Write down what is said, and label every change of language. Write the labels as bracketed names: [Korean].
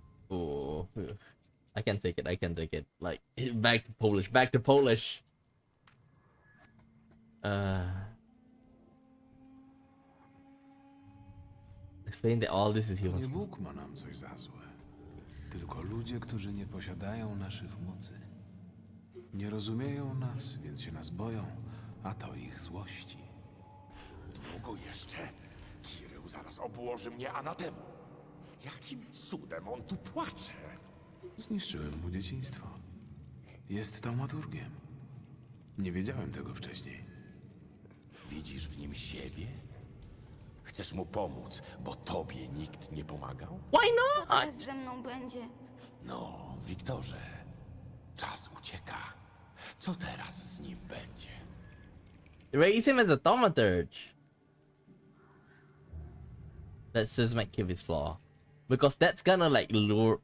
[English] Oh, I can't take it. I can't take it. Like, back to Polish. Back to Polish. Explain that all this is [Polish] Nie [English] human. [Polish] Bóg ma nam coś za złe. Tylko ludzie, którzy nie posiadają naszych mocy. Nie rozumieją nas, więc się nas boją, a to ich złości. Długo jeszcze? Kirył zaraz obłoży mnie anatemą. Jakim cudem on tu płacze? Zniszczyłem mu dzieciństwo. Jest taumaturgiem. Nie wiedziałem tego wcześniej. Widzisz w nim siebie? Chcesz mu pomóc, bo tobie nikt nie pomagał? [English] Why [Polish] Co [English] not? [Polish] teraz ze mną będzie? No, Wiktorze, czas ucieka. Co teraz z nim będzie? [English] Raise him as a thaumaturge. That says might give his flaw, because that's gonna like lure.